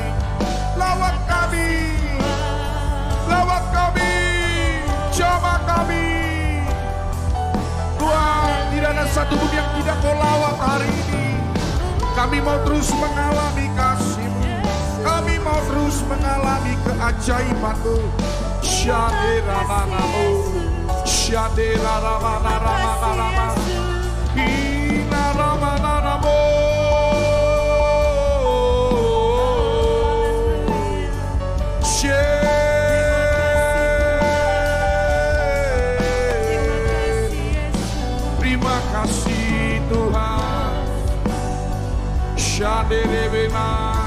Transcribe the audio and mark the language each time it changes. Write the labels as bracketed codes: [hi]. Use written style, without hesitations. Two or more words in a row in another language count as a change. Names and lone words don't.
[id] Lawat kami, jamah kami. Tuhan, tidak ada satu pun yang tidak Kau lawat hari ini. Kami mau terus mengalami kasih-Mu, kami mau terus mengalami keajaiban-Mu. Syadera-nanamu, syadera-rama-rama-rama, hina-rama-nanamu. Terima kasih Tuhan. Syaderebenai.